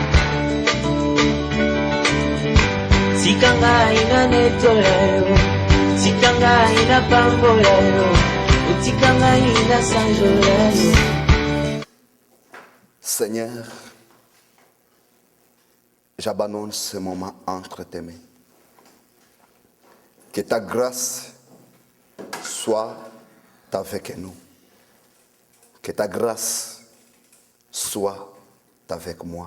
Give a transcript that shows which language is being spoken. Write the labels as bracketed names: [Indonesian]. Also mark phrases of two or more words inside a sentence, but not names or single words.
[French] tikanga ina netolayo, tikanga ina pambolayo, tikanga ina sanjolayo. Seigneur, j'abandonne ce moment entre tes mains. Que ta grâce soit avec nous. Que ta grâce soit avec moi.